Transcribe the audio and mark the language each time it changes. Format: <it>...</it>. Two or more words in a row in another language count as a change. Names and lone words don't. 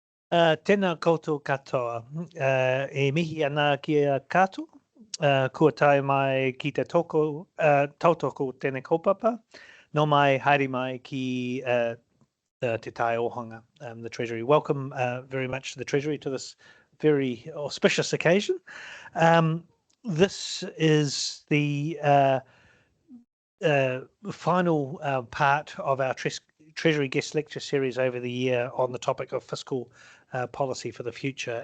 <mi>Tēnā koutou katoa. E mihi ana ki a kātou. Kua tae mai ki te tautoko tēnei kaupapa. No mai, haere mai ki te Tai Ōhanga,</mi> <en>the Treasury. Welcome very much to the Treasury to this very auspicious occasion. This is the final part of our Treasury guest lecture series over the year on the topic of fiscal policy for the future.</en>